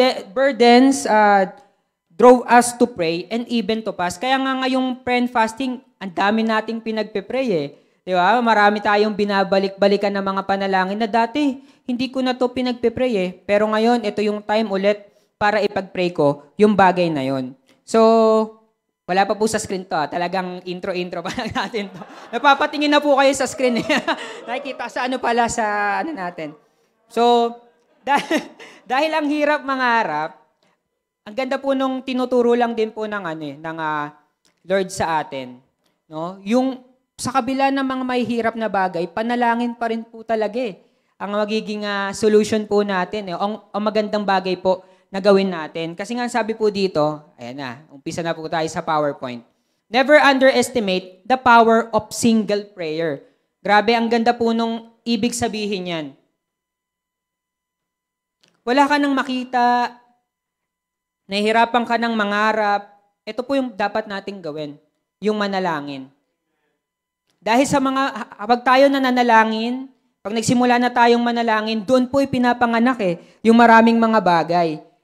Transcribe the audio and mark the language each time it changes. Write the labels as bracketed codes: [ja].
[en] Burdens drove us to pray and even to fast. [tl] Kaya nga ngayong [en] prayer and fasting, [tl] ang dami nating pinagpe-pray Di ba? Marami tayong binabalik-balikan ng mga panalangin na dati, hindi ko na to pinagpe-pray Pero ngayon, ito yung time ulit para ipag-pray ko yung bagay na yon. So, wala pa po sa screen to. Talagang intro-intro pa lang natin to. Napapatingin na po kayo sa screen Nakikita sa pala sa natin. So, dahil ang hirap mangarap, ang ganda po nung tinuturo lang din po ng Lord sa atin. No? Yung sa kabila ng mga may hirap na bagay, panalangin pa rin po talaga ang magiging solution po natin. Ang magandang bagay po na gawin natin. Kasi nga sabi po dito, ayan na, umpisa na po tayo sa PowerPoint. [en] Never underestimate the power of single prayer. [tl] Grabe, ang ganda po nung ibig sabihin yan. Wala ka nang makita, nahihirapan ka ng mangarap, ito po yung dapat nating gawin, yung manalangin. Dahil sa kapag tayo nananalangin, pag nagsimula na tayong manalangin, doon po ipinapanganak yung maraming mga bagay.